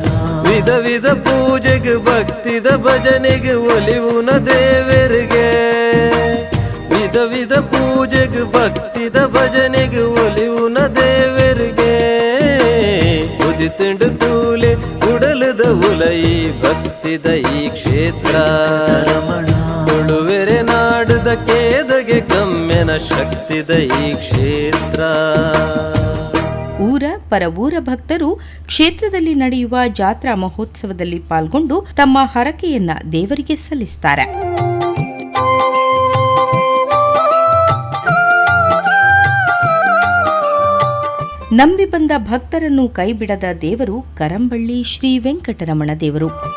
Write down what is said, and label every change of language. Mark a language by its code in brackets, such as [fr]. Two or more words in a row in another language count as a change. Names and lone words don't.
[tcy] ವಿಧ ವಿಧ ಪೂಜೆಗೆ ಭಕ್ತಿದ ಭಜನೆಗೆ ಒಲಿವುನ ದೇವರಿಗೆ ವಿಧ ವಿಧ ಪೂಜೆಗೆ ಭಕ್ತಿದ ಭಜನೆಗೆ ಒಲಿವುನ ದೇವರಿಗೆ ಉದಿತುಂಡು ತೂಲೆ ಉಡಲದ ಉಲೈ ಭಕ್ತಿದ ಈ ಕ್ಷೇತ್ರ ರಮಣ ತುಳುವೆರೆ ನಾಡದ ಕೇದಗೆ ಕಮ್ಮೆನ ಶಕ್ತಿದ ಈ ಕ್ಷೇತ್ರ [kn] ಊರ ಪರವೂರ ಭಕ್ತರು ಕ್ಷೇತ್ರದಲ್ಲಿ ನಡೆಯುವ ಜಾತ್ರಾ ಮಹೋತ್ಸವದಲ್ಲಿ ಪಾಲ್ಗೊಂಡು ತಮ್ಮ ಹರಕೆಯನ್ನ ದೇವರಿಗೆ ಸಲ್ಲಿಸುತ್ತಾರೆ. ನಂಬಿ ಬಂದ ಭಕ್ತರನ್ನು ಕೈಬಿಡದ ದೇವರು ಕರಂಬಳ್ಳಿ ಶ್ರೀ ವೆಂಕಟರಮಣ ದೇವರು.